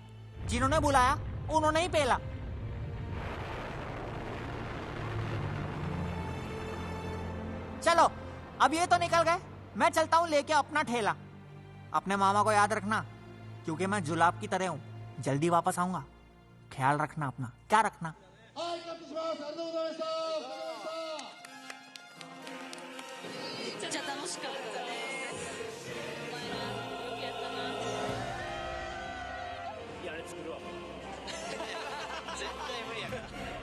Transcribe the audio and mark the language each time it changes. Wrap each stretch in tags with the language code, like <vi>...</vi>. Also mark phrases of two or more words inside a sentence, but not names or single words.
<hi>जिन्होंने बुलाया उन्होंने ही पेला। चलो अब ये तो निकल गए, मैं चलता हूँ लेके अपना ठेला। अपने मामा को याद रखना, क्योंकि मैं जुलाब की तरह हूँ। जल्दी वापस आऊंगा, ख्याल रखना अपना। क्या रखना?</hi> <ja>はい、カットします。ありがとうございました。めっちゃ楽しかったです。お前らよくやったな。いやあれ作るわ。絶対無理やから。</ja>